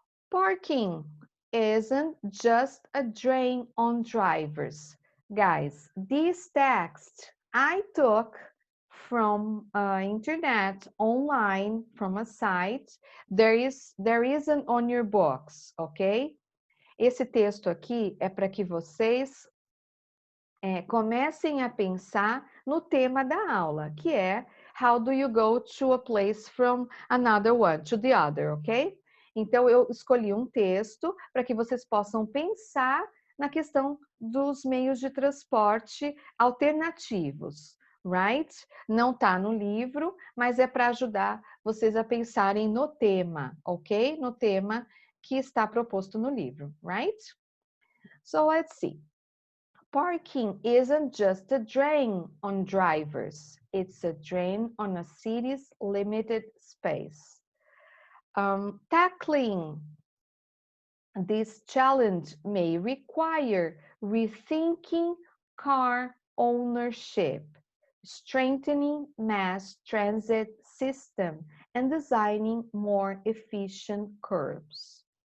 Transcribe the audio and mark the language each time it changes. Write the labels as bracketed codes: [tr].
[en] Parking isn't just a drain on drivers. Guys, this text I took from internet online from a site. There isn't on your books, ok? [pt] Esse texto aqui é para que vocês comecem a pensar no tema da aula, que é [en] How do you go to a place from another one, to the other, [pt] ok? Então, eu escolhi um texto para que vocês possam pensar na questão dos meios de transporte alternativos, right? Não está no livro, mas é para ajudar vocês a pensarem no tema, ok? No tema que está proposto no livro, right? [en] So, let's see. Parking isn't just a drain on drivers, it's a drain on a city's limited space. Tackling this challenge may require rethinking car ownership, strengthening mass transit system, and designing more efficient curbs.